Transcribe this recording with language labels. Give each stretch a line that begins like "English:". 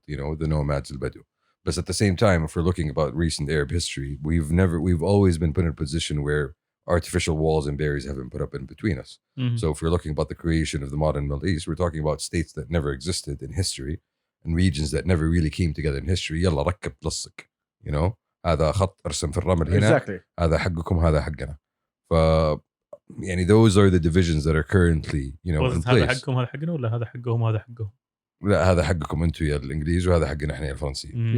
English: You know, the nomads, al-Badu. But at the same time, if we're looking about recent Arab history, we've always been put in a position where artificial walls and barriers have been put up in between us. Mhm. So if we're looking about the creation of the modern Middle East, we're talking about states that never existed in history, and regions that never really came together in history.
Arabic: يلا ركب لصق.
English: You know,
Arabic: هذا خط ارسم في الرمل هنا.
English: Exactly.
Arabic: هذا حقكم هذا حقنا.
English: يعني those are the divisions that are currently, you know, in
Arabic: هذا
English: place.
Arabic: حقهم هذا حقنا ولا هذا حقهم هذا حقهم؟ لا هذا حقكم انتم يا الانجليز وهذا حقنا احنا يا الفرنسيين.